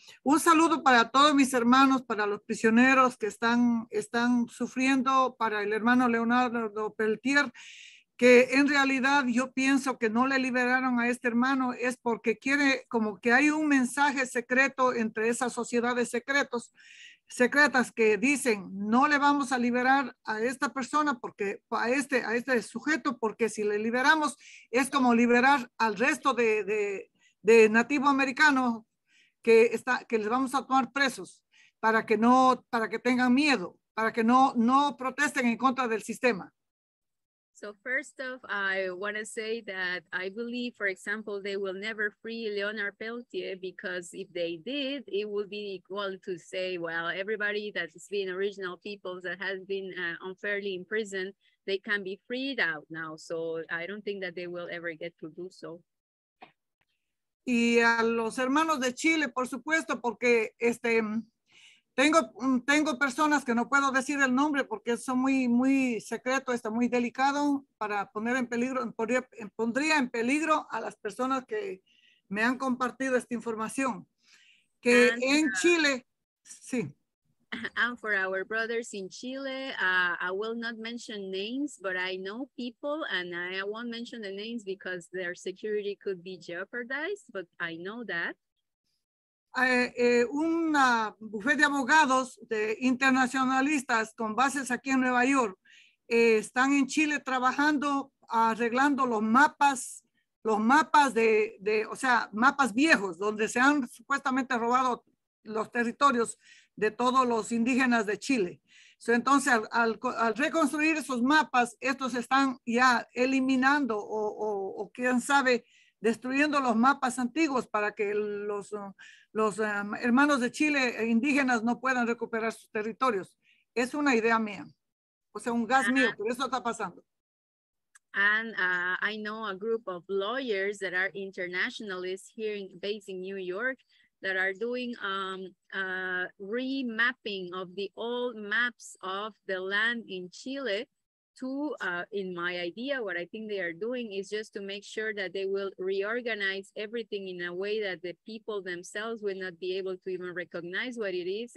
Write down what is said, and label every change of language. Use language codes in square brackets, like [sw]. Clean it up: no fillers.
[es] Un saludo para todos mis hermanos, para los prisioneros que están sufriendo, para el hermano Leonardo Peltier, que en realidad yo pienso que no le liberaron a este hermano es porque quiere, como que hay un mensaje secreto entre esas sociedades secretas que dicen no le vamos a liberar a esta persona porque a este sujeto, porque si le liberamos es como liberar al resto de nativo americanos que les vamos a tomar presos para que tengan miedo, para que no protesten en contra del sistema. [en] So first off, I want to say that I believe, for example, they will never free Leonard Peltier because if they did, it would be equal to say, well, everybody that's been original peoples that has been unfairly imprisoned, they can be freed out now. So I don't think that they will ever get to do so. [es] Y a los hermanos de Chile, por supuesto, porque Tengo personas que no puedo decir el nombre porque son muy secreto, está muy delicado para poner en peligro, pondría en peligro a las personas que me han compartido esta información. Que en Chile, sí. [en] And for our brothers in Chile, I will not mention names, but I know people, and I won't mention the names because their security could be jeopardized, but I know that. [es] Un bufete de abogados internacionalistas con bases aquí en Nueva York están en Chile trabajando, arreglando los mapas o sea, mapas viejos donde se han supuestamente robado los territorios de todos los indígenas de Chile. Entonces, al reconstruir esos mapas, estos están ya eliminando o quién sabe, destruyendo los mapas antiguos para que los hermanos de Chile indígenas no puedan recuperar sus territorios. Es una idea mía, o sea, un gas mío, pero eso está pasando. [en] And I know a group of lawyers that are internationalists here based in New York that are doing remapping of the old maps of the land in Chile to, in my idea, what I think they are doing is just to make sure that they will reorganize everything in a way that the people themselves will not be able to even recognize what it is.